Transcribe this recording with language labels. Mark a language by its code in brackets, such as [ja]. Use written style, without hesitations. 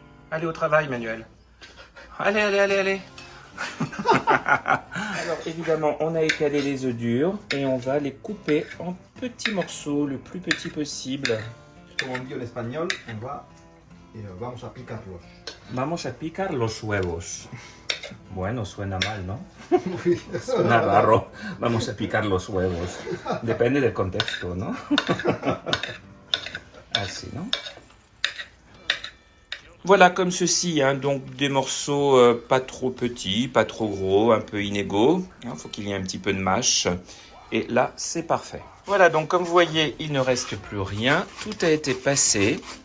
[fr] Allez au travail, Manuel. Allez. Alors, évidemment, on a étalé les œufs durs et on va les couper en petits morceaux, le plus petit possible. Comme on dit en espagnol, [es] vamos a picarlos. Vamos a picar los huevos. Bueno, suena mal, ¿no? [fr] Oui. [es] Suena raro. Vamos a picar los huevos. Depende del contexto, ¿no? Así, ¿no? [fr] Voilà, comme ceci, hein, donc des morceaux pas trop petits, pas trop gros, un peu inégaux. Il faut qu'il y ait un petit peu de mâche. Et là, c'est parfait. Voilà, donc comme vous voyez, il ne reste plus rien. Tout a été passé.